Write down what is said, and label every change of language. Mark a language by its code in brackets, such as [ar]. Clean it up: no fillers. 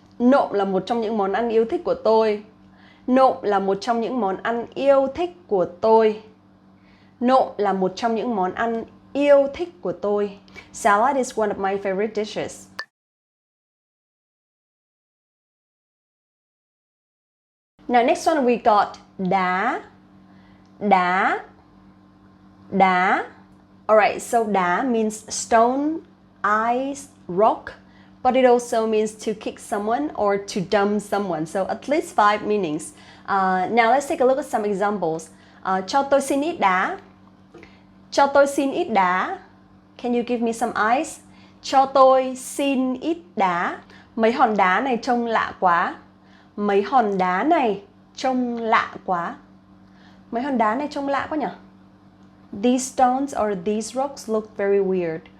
[vi] Nộm là một trong những món ăn yêu thích của tôi. Nộm là một trong những món ăn yêu thích của tôi. Nộm là một trong những món ăn yêu thích của tôi. [en] Salad is one of my favorite dishes. Now next one we got đá. Đá. Đá. Alright, so đá means stone, ice, rock, but it also means to kick someone or to dump someone. So at least 5 meanings. Now let's take a look at some examples. [vi] Cho tôi xin ít đá. Cho tôi xin ít đá. [en] Can you give me some ice? [vi] Cho tôi xin ít đá. Mấy hòn đá này trông lạ quá. Mấy hòn đá này trông lạ quá. Mấy hòn đá này trông lạ quá nhỉ? [en] These stones or these rocks look very weird.